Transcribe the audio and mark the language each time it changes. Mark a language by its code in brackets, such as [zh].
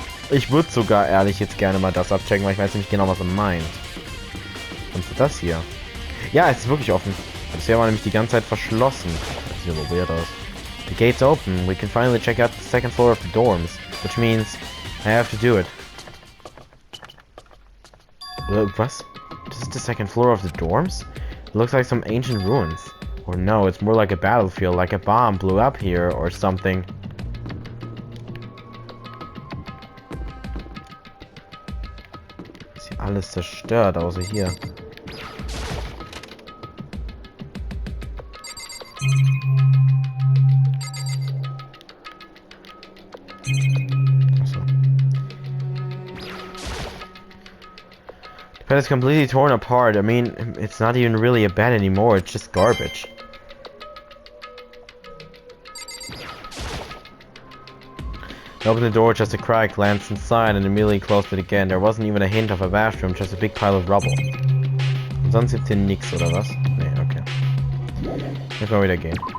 [de] Ich würde sogar ehrlich jetzt gerne mal das abchecken, weil ich weiß nicht genau, was er meint. Und für das hier. Ja, es ist wirklich offen. Bisher war nämlich die ganze Zeit verschlossen. Das sieht aber weird aus. [en] The gate's open. We can finally check out the second floor of the dorms, which means I have to do it. [de] Was? [en] This is the second floor of the dorms? It looks like some ancient ruins. Or no, it's more like a battlefield, like a bomb blew up here or something. [de] Ist hier alles zerstört, außer hier. So. [en] The bed is completely torn apart. I mean, it's not even really a bed anymore, it's just garbage. I opened the door just a crack, glanced inside, and immediately closed it again. There wasn't even a hint of a bathroom, just a big pile of rubble. [de] Und sonst gibt's hier nix, oder was? Nee, okay. Jetzt mal wieder gehen.